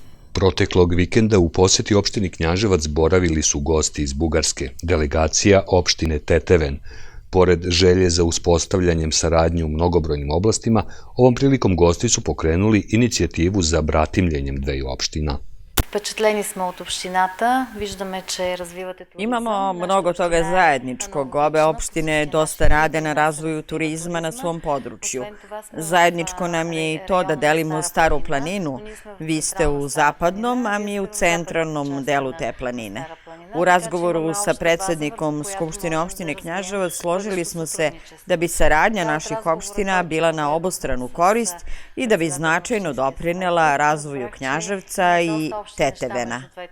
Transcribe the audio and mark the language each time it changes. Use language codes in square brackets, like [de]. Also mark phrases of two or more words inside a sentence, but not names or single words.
[sr] Proteklog vikenda u poseti opštini Knjaževac boravili su gosti iz Bugarske, delegacija opštine Teteven. Pored želje za uspostavljanjem saradnje u mnogobrojnim oblastima, ovom prilikom gosti su pokrenuli inicijativu za bratimljenjem dveju opština. [bg] Впечатлени сме от общината. Виждаме, че развивате туризъм. [sr] Imamo mnogo toga zajedničkog. Obe opštine dosta rade na razvoju turizma na svom području. Zajedničko nam je i to da delimo Staru planinu. Vi ste u zapadnom, a mi u centralnom delu te planine. U razgovoru sa predsednikom Skupštine opštine Knjaževac složili smo se da bi saradnja naših opština bila na obostranu korist i da bi značajno doprinela razvoju Knjaževca i Tetevena.